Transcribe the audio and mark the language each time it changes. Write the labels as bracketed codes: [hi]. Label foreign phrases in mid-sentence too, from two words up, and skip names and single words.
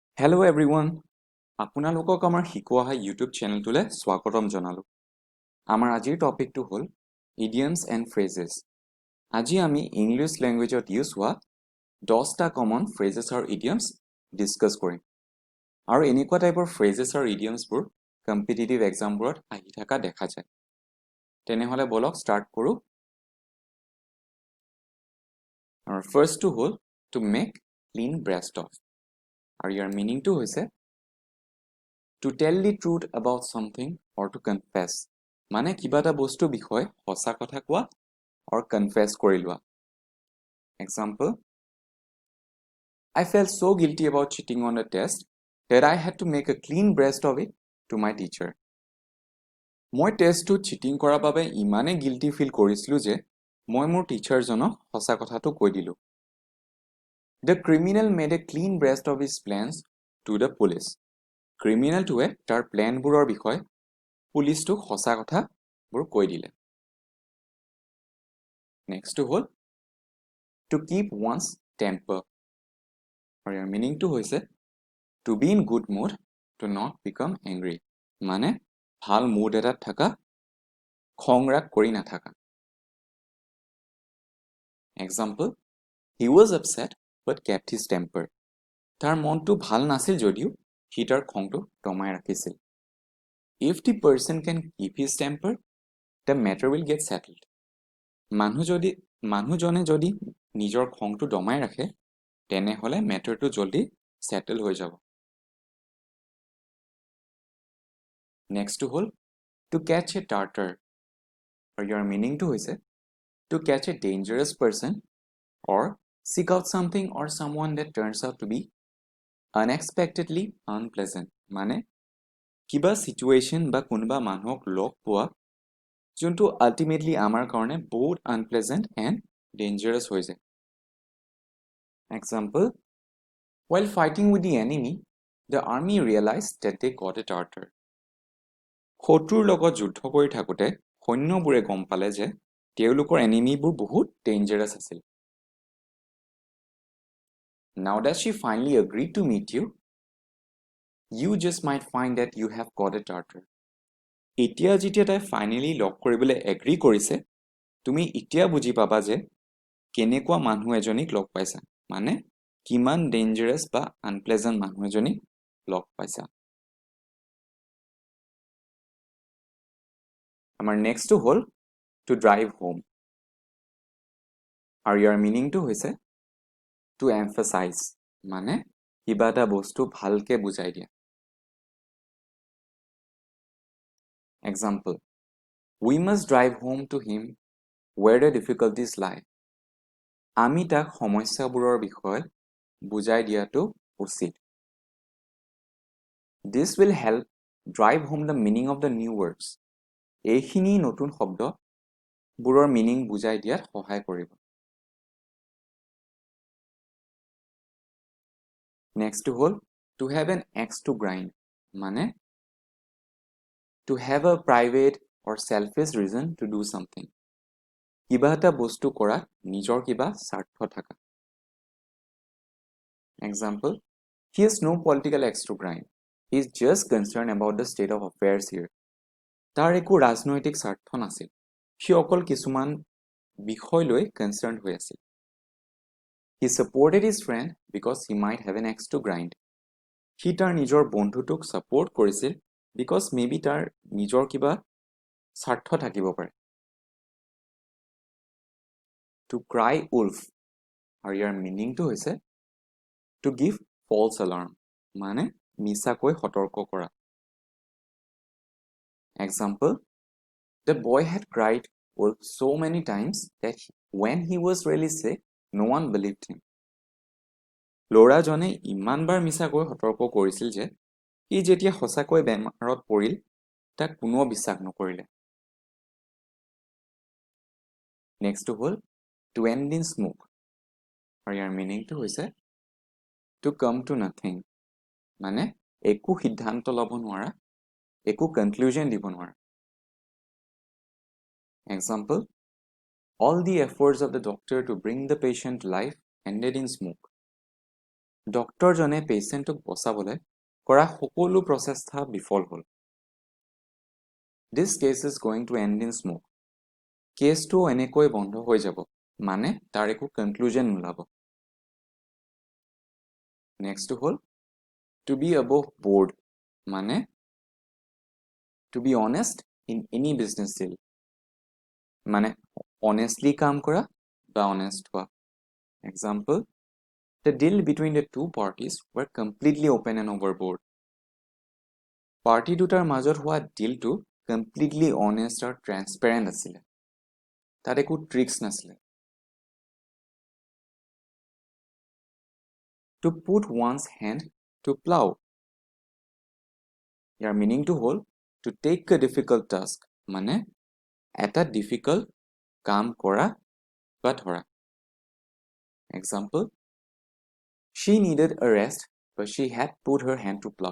[en] Hello everyone. [as] আপোনালোকক আমাৰ শিকোৱা YouTube চেনেলটোলৈ স্বাগতম জনালো। আমাৰ আজিৰ টপিকটো হ'ল [en] idioms and phrases. [as] আজি আমি [en] English language [as] ইউজ হোৱা 10টা [en] common phrases [as] আৰু idioms ডিসকাস কৰিম। আৰু এনেকুৱা টাইপৰ phrases আৰু [en] idioms competitive exams [as] আহি থকা দেখা যায়। তেনেহলে বলক ষ্টাৰ্ট কৰো। আৰু ফাৰ্ষ্টটো হ'ল [en] to make clean breast of। [as] আৰু ইয়াৰ মিনিংটো হৈছে [en] to tell the truth about something or to confess। [as] মানে কিবা এটা বস্তু বিষয় সঁচা কথা কোৱা [en] or confess [as] কৰি লোৱা। [en] Example, I felt so guilty about cheating on a test that I had to make a clean breast of it to my teacher। [as] মই [en] test cheating [as] কৰাৰ বাবে ইমানে [en] guilty feel [as] কৰিছিলো যে মই মোৰ টিচাৰজনক সঁচা কথাটো কৈ দিলো। [en] The criminal made a clean breast of his plans to the police। [as] ক্ৰিমিনেলটোৱে তাৰ প্লেনবোৰৰ বিষয়ে পুলিচটোক সঁচা কথাবোৰ কৈ দিলে। নেক্সটটো হ'ল [en] to keep one's temper। [as] আৰু ইয়াৰ মিনিংটো হৈছে [en] to be in good mood to not become angry। [as] মানে ভাল মুড এটাত থাকা, খং ৰাগ কৰি নাথাকা। [en] Example, he was upset but kept his temper। [as] তাৰ মনটো ভাল নাছিল যদিও সি তাৰ খংটো দমাই ৰাখিছিল। [en] If the person can keep his temper, the matter will get settled। [as] মানুহজনে যদি নিজৰ খংটো দমাই ৰাখে তেনেহলে মেটাৰটো জলদি সেটেল হৈ যাব। নেক্সটটো হ'ল [en] to catch a tartar। [as] আৰু ইয়াৰ মিনিংটো হৈছে [en] to catch a dangerous person or seek out something or someone that turns out to be unexpectedly unpleasant। [as] মানে কিবা সিচুৱেশ্যন বা কোনোবা মানুহক লগ পোৱা যোনটো আল্টিমেটলি আমাৰ কাৰণে বহুত [en] unpleasant and dangerous [as] হৈ যায়। [en] Example, while fighting with the enemy, the army realized that they got a tartar। [as] শত্ৰুৰ লগত যুদ্ধ কৰি থাকোঁতে সৈন্যবোৰে গম পালে যে তেওঁলোকৰ এনিমিবোৰ বহুত ডেঞ্জাৰাছ আছিল। [en] Now that she finally agreed to meet you, you just might find that you have got a tartar। [as] এতিয়া যেতিয়া তাই ফাইনেলি লগ কৰিবলৈ এগ্ৰী কৰিছে, তুমি এতিয়া বুজি পাবা যে কেনেকুৱা মানুহ এজনীক লগ পাইছা। মানে কিমান ডেঞ্জাৰাছ বা আনপ্লেজেণ্ট মানুহ এজনীক লগ পাইছা। আমাৰ নেক্সটটো হ'ল [en] to drive home। [as] আৰু ইয়াৰ মিনিংটো হৈছে [en] to emphasize। [as] মানে কিবা এটা বস্তু ভালকে বুজাই দিয়া। [en] Example, we must drive home to him where the difficulties lie। [as] আমি তাক সমস্যাবোৰৰ বিষয়ে বুজাই দিয়াটো উচিত। [en] This will help drive home the meaning of the new words। [as] এইখিনি নতুন শব্দবোৰৰ মিনিং বুজাই দিয়াত সহায় কৰিব। নেক্সটটো হ'ল [en] to have an axe to grind। মানে to have a private or selfish reason to do something। [as] কিবা এটা বস্তু কৰাত নিজৰ কিবা স্বাৰ্থ থকা। [en] Example, he has no political axe to grind। He is just concerned about the state of affairs here। [as] তাৰ একো ৰাজনৈতিক স্বাৰ্থ নাছিল, সি অকল কিছুমান বিষয় লৈ কনচাৰ্ণ হৈ আছিল। [en] He supported his friend because he might have an axe to grind। [as] সি তাৰ নিজৰ বন্ধুটোক ছাপোৰ্ট কৰিছিল [en] because maybe [as] তাৰ নিজৰ কিবা স্বাৰ্থ থাকিব পাৰে। [en] To cry wolf। [as] আৰু ইয়াৰ মিনিংটো হৈছে [en] to give false alarm। [as] মানে মিছাকৈ সতৰ্ক কৰা। [en] Example, the boy had cried wolf so many times that when he was really sick, no one believed him। [as] ল'ৰাজনে ইমানবাৰ মিছাকৈ সতৰ্ক কৰিছিল যে সি যেতিয়া সঁচাকৈ বেমাৰত পৰিল তাক কোনেও বিশ্বাস নকৰিলে। নেক্সটটো হ'ল [en] to end in smoke। [as] আৰু ইয়াৰ মিনিংটো হৈছে [en] to come to nothing। [as] মানে একো সিদ্ধান্ত ল'ব নোৱাৰা, একো কনক্লুজন দিব নোৱাৰা। [en] Example, all the efforts of the doctor to bring the patient to life ended in smoke। doctor patient [as] বচাবলৈ কৰা সকলো প্ৰচেষ্টা বিফল হ'ল। [en] This case is going to end in smoke. [as] কেছটো এনেকৈ বন্ধ হৈ যাব, মানে তাৰ একো কনক্লুজন নোলাব। নেক্সটটো হ'ল [en] to be above board, মানে to be honest in any business deal, মানে honestly [as] কাম কৰা বা [en] honest হোৱা। Example, the deal between the two parties were completely open and overboard. [as] পাৰ্টি দুটাৰ মাজত হোৱা ডিলটো [en] completely honest [as] আৰু transparent আছিলে। তাত একো ট্ৰিক্স নাছিলে। [en] To put one's hand to plow. ইয়াৰ মিনিংটো হ'ল to take a difficult task, [as] মানে এটা difficult কাম কৰা বা ধৰা। [en] Example, she needed a rest, but she had put her hand to plow.